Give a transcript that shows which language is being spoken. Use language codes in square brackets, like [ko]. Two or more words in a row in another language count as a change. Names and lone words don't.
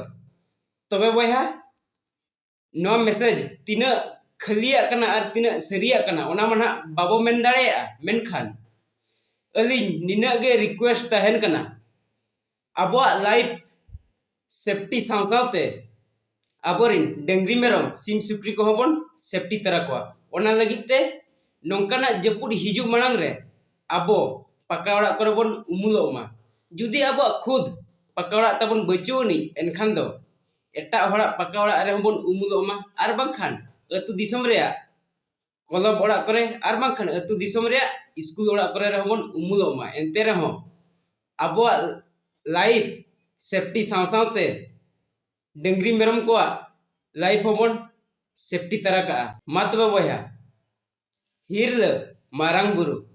[sat] तबे बया नवा मेसेज तीन खलिया कना और तीन सरिया कना ओना माना बाबो मेन दाड़ेया मेनखान अली निना गे रिक्वेस्ट तहन कना अब [en] life safety [sat] सावसावते आबोरिन डेंगरी मेरम सिम सुक्री को हबन सेफ्टी तरा को ओना लगिते नोंकाना जपुड हिजु मांग रे आबो पक्का ओड़ा करे बन उमुलोमा जुदी आबो खुद पक्का ओड़ा तबन बचोनी एनखान दो एटा होड़ा पक्का ओड़ा रे बन उमुलोमा आर बांखान अतु दिसम रे कलम ओड़ा करे आर बांखान अतु दिसम रे स्कूल ओड़ा करे रे बन उमुलोमा एनते रे हो आबो [en] life safety [sat] सावसावते डेंगरी मेरम को लाइफ होबन सेफ्टी तरा का मा तबे बया हिरल मारांग बुरु